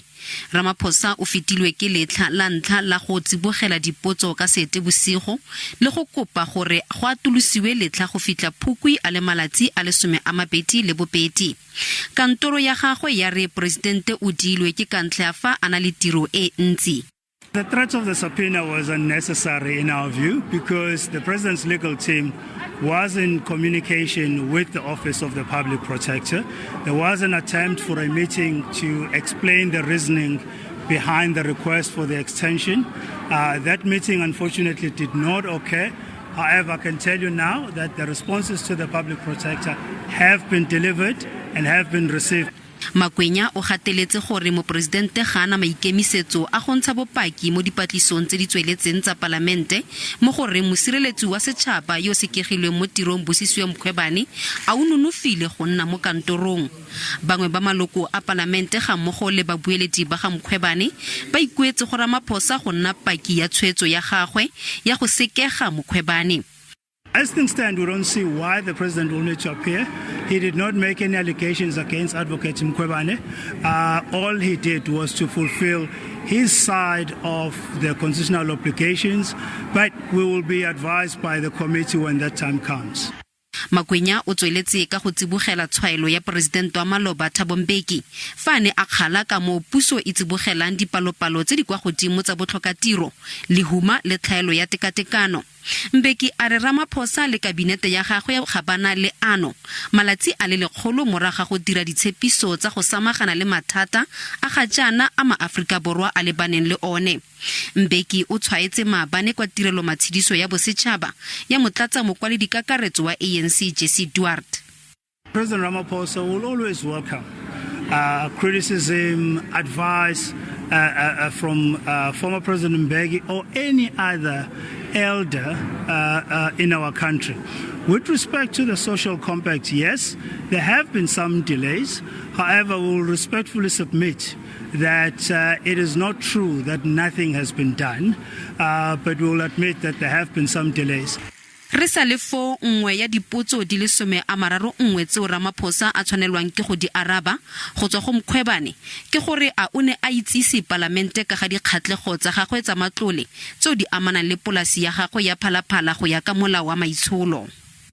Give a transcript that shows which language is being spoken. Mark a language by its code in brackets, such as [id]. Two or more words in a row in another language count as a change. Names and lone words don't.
[tn] Ramaphosa o fetilwe ke letlha la ntlha la go tsibogela dipotso ka Seetebosigo le go kopa gore go atolosiwe letlha go fitla Phukwi a le malatsi a le 22. Kantoro ya gagwe ya re Presidente o dilwe ke kantle ya fa ana le tiro e ntsi. [en] The threat of the subpoena was unnecessary in our view because the President's legal team was in communication with the Office of the Public Protector. There was an attempt for a meeting to explain the reasoning behind the request for the extension. That meeting unfortunately did not occur. However, I can tell you now that the responses to the Public Protector have been delivered and have been received. [tn] Makwenya o gateletse gore Mopresidente ga ana maikemisetso a go ntsha bopaki mo dipatlisong tse di tsweletseng tsa palamente mo gore mosireletsi wa Setshaba yo sekegilwe mo tirong Bosisiwe Mkhwebane a o nonofile go nna mo kantorong. Bangwe ba maloko a palamente ga mmogo le babueledi ba ga Mkhwebane ba ikuetse gore Ramaphosa go nna paki ya tshwetso ya gagwe ya go sekega Mkhwebane. [en] As things stand, we don't see why the President will need to appear. He did not make any allegations against Advocate Mkhwebane. All he did was to fulfill his side of the constitutional obligations, but we will be advised by the committee when that time comes. [tn] Makwenya o tsweletse ka go tsibogela tshwaelo ya Presidente wa Maloba Thabo Mbeki fa ne a kgala ka mo puso e tsibogelang dipalopalo tse di kwa godimo tsa botlhokatiro lehuma le tlhaelo ya tekatekano. Mbeki a re Ramaphosa le kabinete ya gagwe ga bana le ano malatsi a le lekgolo morago go dira ditshepiso tsa go samagana le mathata a ga jana a maAfrika Borwa a lebaneng le one. Mbeki o tshwaetse maabane kwa tirelo matshidiso ya Bosetshaba ya motlatsa mokwaledi kakaretso wa ANC Jesse Duarte. [en] President Ramaphosa will always welcome criticism, advice from former President Mbeki or any other elder in our country. With respect to the social compact, yes, there have been some delays. However, we will respectfully submit that it is not true that nothing has been done, but we will admit that there have been some delays. [tn] Re sa le fo nngwe ya dipotso di le 13 tseo Ramaphosa a tshwanelwang ke go di araba go tswa go Mkhwebane ke gore a o ne a itsisi palamente ka ga dikgatlego tsa gagwe tsa matlole tseo di amanang le polasi ya gagwe ya Phala Phala go ya ka molao wa maitsholo.